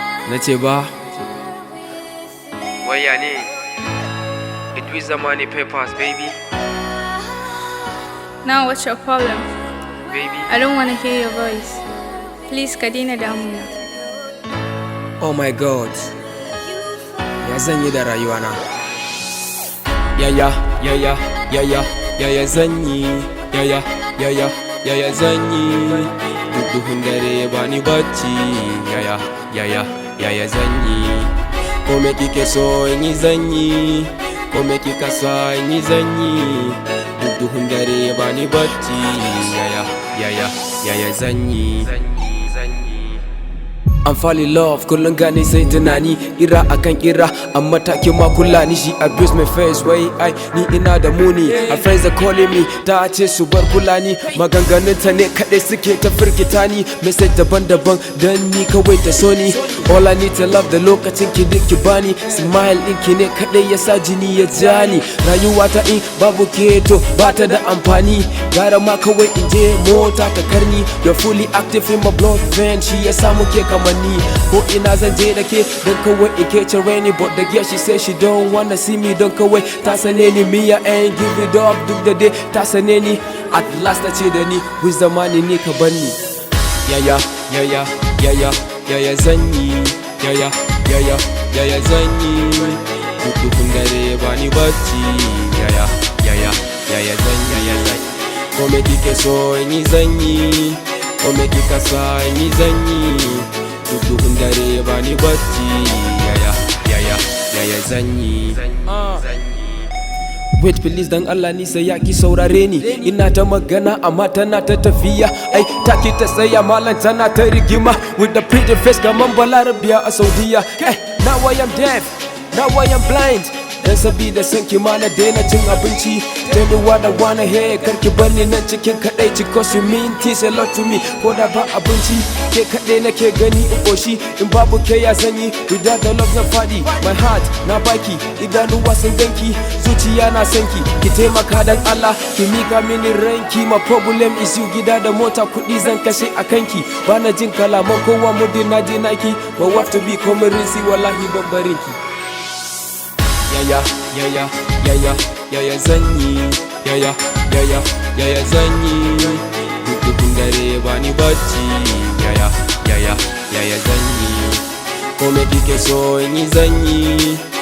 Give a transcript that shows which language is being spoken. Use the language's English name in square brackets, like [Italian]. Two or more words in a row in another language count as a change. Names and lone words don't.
[Hausa] Na ce ba. Wai ya ne? Idris Zamani Papers, baby. [English] Now what's your problem? Baby. I don't wanna hear your voice. Please, [Hausa] ka daina damuna. [English] Oh my God. [Hausa] Ya zan yi da rayuwana? Ya, ya, ya, ya, ya, ya, ya, ya zan yi? Ya, ya, ya, ya, ya, ya zan yi? Duk duhun dare ba ni bacci. Ya, ya, ya, ya, ya, ya zan yi? Ko me kike so in yi zan yi? Ko me kika sa in yi zan yi? Duk duhun dare ba ni bacci. Ya, ya, ya, ya, ya, ya zan yi? [English] I'm fall in love, [Hausa] kullum gani sai tunani. Kira akan kira, amma take ma kula ni. [English] She abuse my face, [Hausa] wai ai, ni ina da muni. [English] Her friends are calling me, [Hausa] ta ce su bar kula ni. Maganganun ta ne kaɗai suke ta firgita ni. Message daban-daban, dan ni kawai ta so ni. [English] All I need to love [Hausa] da lokacin ki duk ki bani. Smile ɗin ki ne kaɗai ya sa jini ya ja ni. Rayuwa ta in babu ke to ba ta da amfani. Gara ma kawai in je mota ta karni. [English] You're fully active in my blood vein, [Hausa] shi ya sa muke kamanni. Ko ina zan je da ke, dan kawai in ke cire ni. [English] But the girl she say she don't wanna see me, [Hausa] don kawai ta sane ni. [English] Me I ain't give it up, [Hausa] duk da dai ta sane ni. [English] At last [Hausa] ta ce da ni, "With zamani ne ka bar ni." Ya, ya, ya, ya, ya, ya, ya, ya zan yi? Ya, ya, ya, ya, ya, ya zan yi? Duk duhun dare ba ni bacci. Ya, ya, ya, ya, ya, ya zan yi? Ya, ya, ya. Ko me kike so in yi zan yi? Ko me kika sa in yi zan yi? Duk duhun dare ba ni bacci. Ya, ya, ya, ya, ya, ya zan yi? [English] Wait, please, [Hausa] dan Allah ni sai ya ki saurare ni. Ina ta magana amma tana ta tafiya. Ai, ta ki ta tsaya malam tana ta rigima. [English] With the pretty face [Hausa] kaman Balarabiya a Saudiya. [English] Eh, now I am deaf, now I am blind. [Hausa] Dan sabida san ki ma na daina cin abinci. [English] Tell me what I wanna hear. [Hausa] Kar ki bar ni nan cikin kadaici, [English] 'cause you mean things a lot to me. [Hausa] Ko da ba abinci, ke kaɗai nake gani in ƙoshi. In babu ke ya zan yi? [English] Without the love [Hausa] na faɗi. [English] My heart [Hausa] na baki, idanuwa sun ganki, zuciya na sanki. Ki taimaka dan Allah, ki mika mini ranki. [English] My problem is you, [Hausa] gida da mota, kuɗi zan kashe a kanki. Bana jin kalaman kowa muddin na je naki. [English] My wife to be coming rinsi, [Hausa] wallahi ban barin ki. Ya, ya, ya, ya, ya, ya, ya, ya zan yi? Ya, ya, ya, ya, ya, ya, ya zan yi? Duk duhun dare ba ni bacci. Ya, ya, ya, ya, ya, ya zan yi? Ko me kike so in yi zan yi?